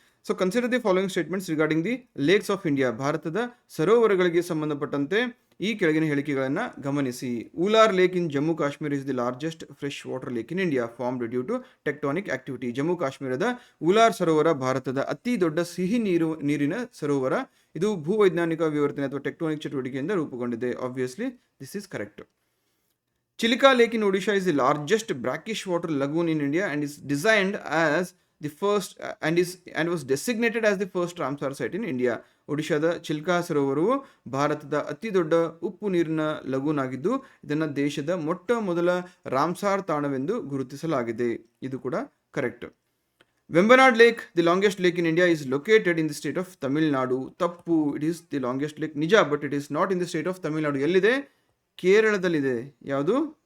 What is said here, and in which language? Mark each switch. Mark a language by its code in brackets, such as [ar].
[en] So consider the following statements regarding the lakes of India. [kn] ಭಾರತದ ಸರೋವರಗಳಿಗೆ ಸಂಬಂಧಪಟ್ಟಂತೆ ಈ ಕೆಳಗಿನ ಹೇಳಿಕೆಗಳನ್ನು ಗಮನಿಸಿ. [en] Wular lake in Jammu Kashmir is the largest fresh water lake in India formed due to tectonic activity. [kn] Jammu ಕಾಶ್ಮೀರದ ಊಲಾರ್ ಸರೋವರ ಭಾರತದ ಅತಿ ದೊಡ್ಡ ಸಿಹಿ ನೀರಿನ ಸರೋವರ. ಇದು ಭೂವೈಜ್ಞಾನಿಕ ವಿವರ್ತನೆ ಅಥವಾ ಟೆಕ್ಟಾನಿಕ್ ಚಟುವಟಿಕೆಯಿಂದ ರೂಪುಗೊಂಡಿದೆ. [en] Obviously this is correct. Chilika Lake in Odisha is the largest brackish water lagoon in India and is designed as the first and was designated as the first Ramsar site in India. [kn] ಒಡಿಶಾದ ಚಿಲ್ಕಾ ಸರೋವರವು ಭಾರತದ ಅತಿ ದೊಡ್ಡ ಉಪ್ಪು ನೀರಿನ lagoon ಆಗಿದ್ದು ಇದನ್ನು ದೇಶದ ಮೊಟ್ಟ ಮೊದಲ ರಾಮ್ಸಾರ್ ತಾಣವೆಂದು ಗುರುತಿಸಲಾಗಿದೆ. ಇದು ಕೂಡ correct. [en] Vembanad lake, the longest lake in India, is located in the state of Tamil Nadu. [kn] ತಪ್ಪು. [en] It is the longest lake ನಿಜ, but it is not in the state of Tamil Nadu. [kn] ಎಲ್ಲಿದೆ? ಕೇರಳದಲ್ಲಿದೆ. ಯಾವುದು?